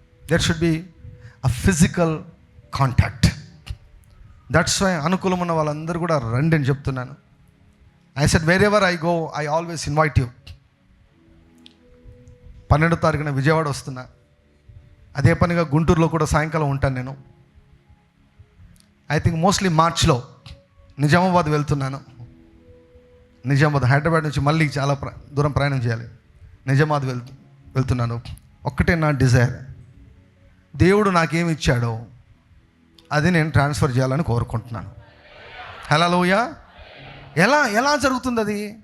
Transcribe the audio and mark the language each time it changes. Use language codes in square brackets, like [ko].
[en] There should be a physical contact. That's why [te] అనుకూలం ఉన్న వాళ్ళందరూ కూడా రండి అని చెప్తున్నాను. [en] I said wherever I go, I always invite you. [te] 12వ తారీఖున విజయవాడ వస్తున్నా, అదే పనిగా గుంటూరులో కూడా సాయంకాలం ఉంటాను నేను. [en] I think mostly [te] మార్చ్లో నిజామాబాద్ వెళ్తున్నాను. నిజామాబాద్, హైదరాబాద్ నుంచి మళ్ళీ చాలా దూరం ప్రయాణం చేయాలి. నిజామాబాద్ వెళ్తున్నాను. ఒక్కటే నా డిజైర్, దేవుడు నాకేమి ఇచ్చాడో అది నేను ట్రాన్స్ఫర్ చేయాలని కోరుకుంటున్నాను. హల్లెలూయా. ఎలా జరుగుతుంది అది?